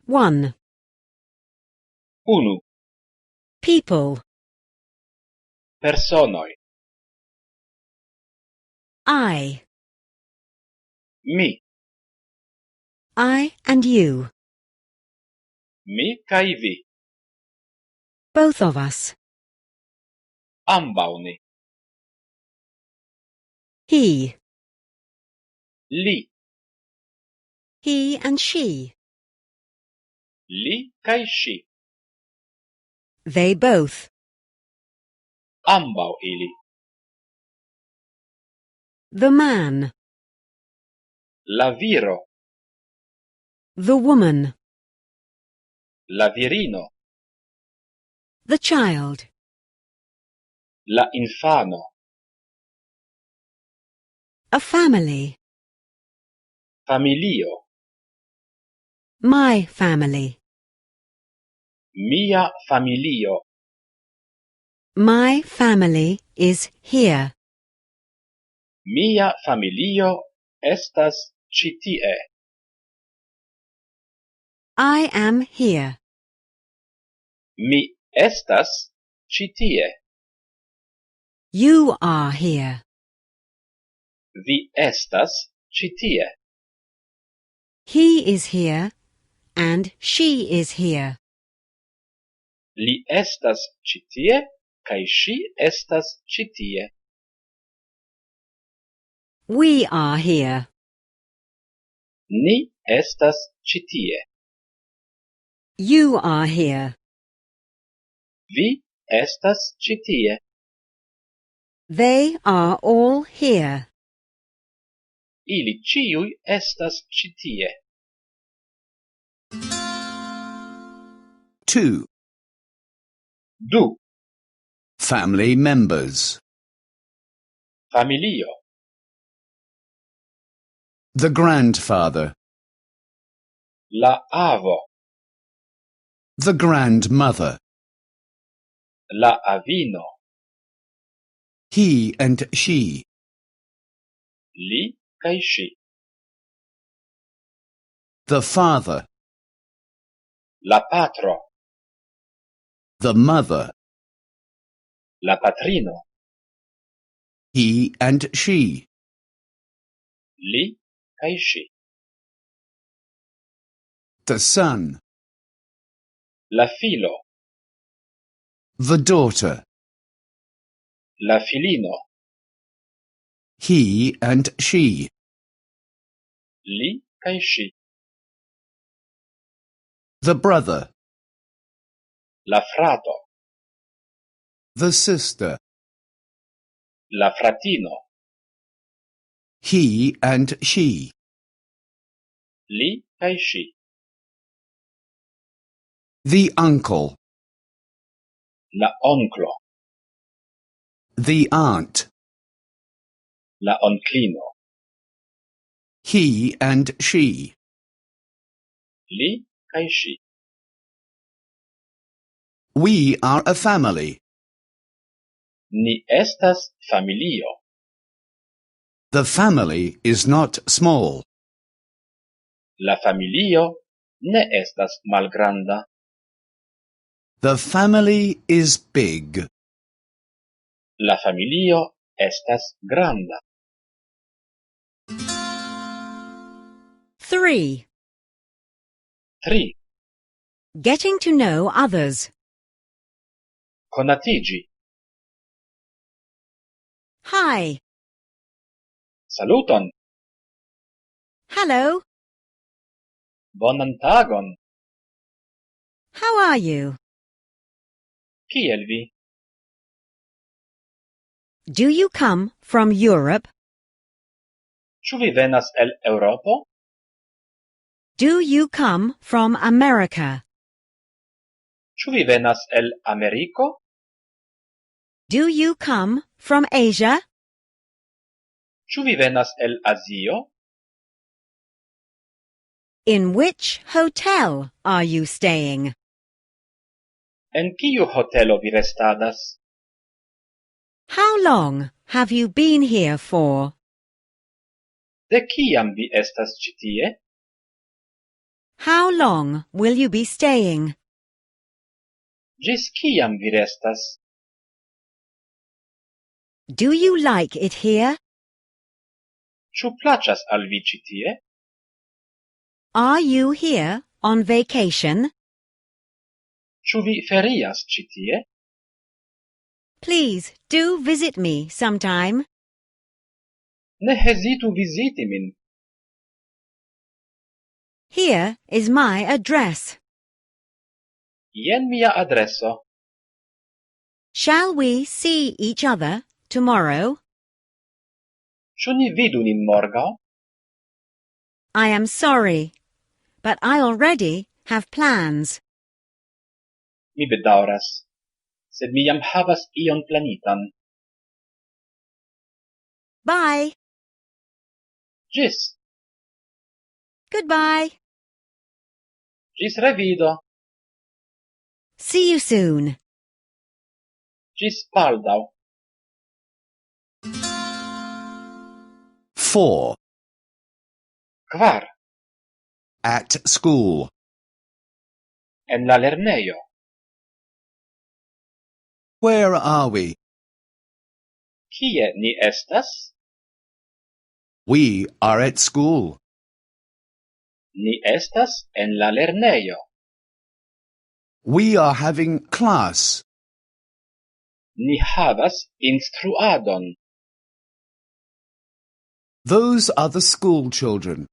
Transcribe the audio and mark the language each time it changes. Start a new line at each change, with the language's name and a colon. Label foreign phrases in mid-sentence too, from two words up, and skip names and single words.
English: 1.
Esperanto: Unu.
English: People.
Esperanto: Personoj.
English: I.
Esperanto: Mi.
English: I and you.
Esperanto: Mi kaj vi.
English: Both of us.
Esperanto: Ambaŭ ni.
English: He.
Esperanto: Li.
English: He and she.
Esperanto: Li kaj ŝi.
English: They both.
Esperanto: Ambaŭ ili.
English: The man.
Esperanto: La viro.
English: The woman.
Esperanto: La virino.
English: The child.
Esperanto: La infano.
English: A family.
Esperanto: Familio.
English: My family.
Esperanto: Mia familio.
English: My family is here.
Esperanto: Mia familio estas ĉi tie.
English: I am here.
Esperanto: Mi estas ĉi tie.
English: You are here.
Esperanto: Vi estas ĉi tie.
English: He is here and she is here.
Esperanto: Li estas ĉi tie kaj ŝi estas ĉi tie.
English: We are here.
Esperanto: Ni estas ĉi tie.
English: You are here.
Esperanto: Vi estas ĉi tie.
English: They are all here.
Esperanto: Ili ĉiuj estas ĉi tie.
English: 2.
Esperanto: Du.
English: Family members.
Esperanto: Familio.
English: The grandfather.
Esperanto: La avo.
English: The grandmother.
Esperanto: La avino.
English: He and she.
Esperanto: Li kaj ŝi.
English: The father.
Esperanto: La patro.
English: The mother.
Esperanto: La patrino.
English: He and she.
Esperanto: Li kaj ŝi.
English: The son.
Esperanto: La filo.
English: The daughter.
Esperanto: La filino.
English: He and she.
Esperanto: Li kaj ŝi.
English: The brother.
Esperanto: La frato.
English: The sister.
Esperanto: La fratino.
English: He and she.
Esperanto: Li kaj ŝi.
English: The uncle.
Esperanto: La onklo.
English: The aunt.
Esperanto: La onklino.
English: He and she.
Esperanto: Li kaj ŝi.
English: We are a family.
Esperanto: Ni estas familio.
English: The family is not small.
Esperanto: La familio ne estas malgranda.
English: The family is big.
Esperanto: La familio estas granda.
English: 3.
Esperanto: 3.
English: Getting to know others.
Esperanto: Konatiĝi.
English: Hi.
Esperanto: Saluton.
English: Hello.
Esperanto: Bonan tagon.
English: How are you?
Esperanto: Kiel vi?
English: Do you come from Europe?
Esperanto: Ĉu vi venas el Eŭropo?
English: Do you come from America?
Esperanto: Ĉu vi venas el Ameriko?
English: Do you come from Asia?
Esperanto: Ĉu vi venas el Azio?
English: In which hotel are you staying?
Esperanto: En kiu hotelo vi restadas?
English: How long have you been here for?
Esperanto: De kiam vi estas ĉi tie?
English: How long will you be staying?
Esperanto: Gis kiam vi restas?
English: Do you like it here?
Esperanto: Ĉu plaĉas al vi ĉi tie?
English: Are you here on vacation?
Esperanto: Ĉu vi ferias ĉi tie?
English: Please do visit me sometime.
Esperanto: Ne hezitu viziti min.
English: Here is my address.
Esperanto: Jen mia adreso.
English: Shall we see each other tomorrow?
Esperanto: Ĉu ni vidu nin morgaŭ?
English: I am sorry, but I already have plans.
Esperanto: Mi bedaŭras, sed mi jam havas ion planitan.
English: Bye.
Esperanto: Ĝis!
English: Goodbye.
Esperanto: Ĝis revido!
English: See you soon.
Esperanto: Ĝis baldaŭ!
English: 4.
Esperanto: Kvar.
English: At school.
Esperanto: En la lernejo.
English: Where are we?
Esperanto: Kie ni estas?
English: We are at school.
Esperanto: Ni estas en la lernejo.
English: We are having class.
Esperanto: Ni havas instruadon.
English: Those are the school children.